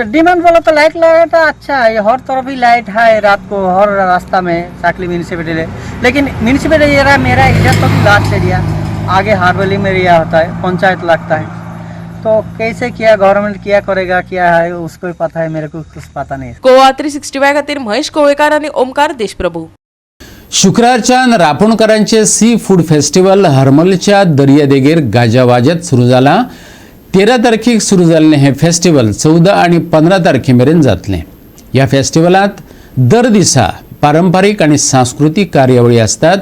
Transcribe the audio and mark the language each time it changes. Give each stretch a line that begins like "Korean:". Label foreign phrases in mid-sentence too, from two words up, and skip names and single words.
Hindi: डिमांड बोला तो लाइट लगा तो अच्छा है. हर तरफ ही लाइट है रात को, हर रास्ता में सांखली म्यूनिसिपैलिटी. लेकिन म्यूनिसिपैलिटी एरिया मेरा इधर तो लास्ट एरिया, आगे हारवेली में एरिया होता है, पंचायत लगता है. तो कैसे किया गवर्नमेंट किया करेगा क्या है उसको ही पता है, मेरे को कुछ पता नहीं.
Konkani: गोवा 365 खातीर महेश कोळेकार आणि ओमकार देशप्रभू. शुक्रारच्यान रापणकारांचे
English: sea food festival
Konkani: हरमलच्या दर्यादेगेर गाजावाजत सुरू जाला. 13 तारखेक सुरू जाल्लें हें फेस्टिवल 14 आनी 15 तारखे मेरेन जातलें. ह्या फेस्टिवलांत दर दिसा पारंपारीक आनी सांस्कृतीक कार्यावळी आसतात.